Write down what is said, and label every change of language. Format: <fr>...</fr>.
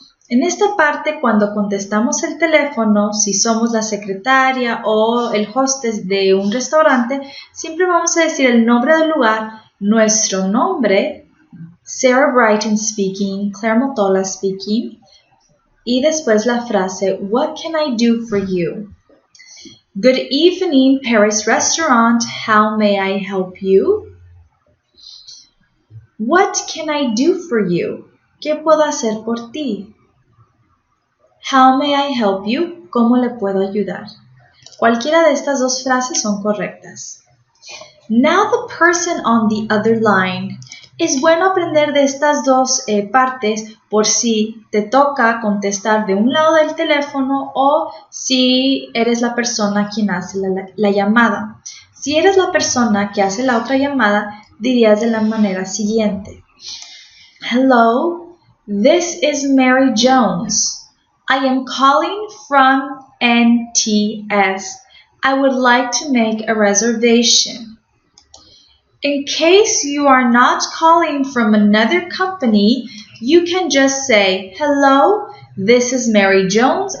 <es>En esta parte, cuando contestamos el teléfono, si somos la secretaria o el hostess de un restaurante, siempre vamos a decir el nombre del lugar, nuestro nombre, Sarah Brighton speaking, Claire Motola speaking, y después la frase,</es> <en>what can I do for you? Good evening, Paris Restaurant, how may I help you? What can I do for you?</en> <es>¿Qué puedo hacer por ti?</es> <en>How may I help you?</en> <es>¿Cómo le puedo ayudar? Cualquiera de estas dos frases son correctas.</es> <en>Now the person on the other line.</en> <es>Es bueno aprender de estas dos partes por si te toca contestar de un lado del teléfono o si eres la persona quien hace la llamada. Si eres la persona que hace la otra llamada, dirías de la manera siguiente.</es> <en>Hello, this is Mary Jones. I am calling from NTS. I would like to make a reservation. In case you are not calling from another company, you can just say, hello, this is Mary Jones.</en>